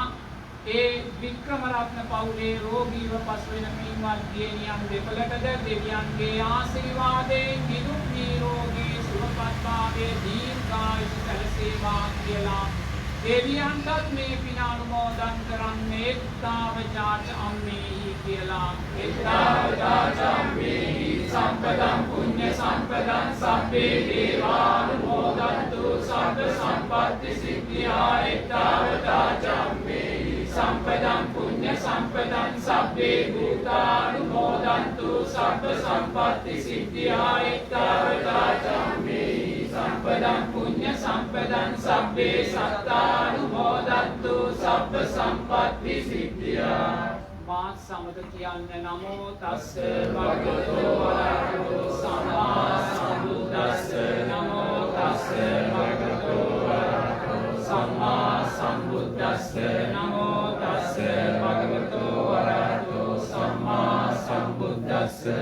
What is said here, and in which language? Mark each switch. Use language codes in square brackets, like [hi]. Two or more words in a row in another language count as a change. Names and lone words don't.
[si] ඒ වික්‍රමරත්න පවුලේ රෝගීව පසු වෙන පින්වත් දියණියන් දෙපළටද දෙවියන්ගේ ආශිර්වාදයෙන් නිදුක් නිරෝගී සුවපත් භාවය දීර්ඝායුෂ සැලසේවා කියලා දෙවියන්ටත් මේ පින අනුමෝදන් කරන්නේ [pi] එත්තාවචාච අම්මේහි [si] කියලා. [pi] එත්තාවචාච අම්මේහි සම්පදං පුඤ්ඤ සම්පදං සබ්බේ දේවානුමෝදන්තු සබ්බ සම්පත්ති සිද්ධියා. එත්තාවචාච අම්මේහි සම්පදං පුඤ්ඤ සම්පදං සබ්බේ භූතානුමෝදන්තු සබ්බ සම්පත්ති සිද්ධියා. එත්තාවචාච අම්මේහි සම්පදං සබ්බේ සත්තානුමෝදන්තු සබ්බ සම්පත්ති සිද්ධියා [si] මාත් සමග කියන්න [pi] නමෝ තස්ස භගවතෝ වරහතෝ සම්මා සම්බුද්දස්ස නමෝ තස්ස භගවතෝ වරහතෝ සම්මා සම්බුද්දස්ස නමෝ තස්ස භගවතෝ වරහතෝ සම්මා සම්බුද්දස්ස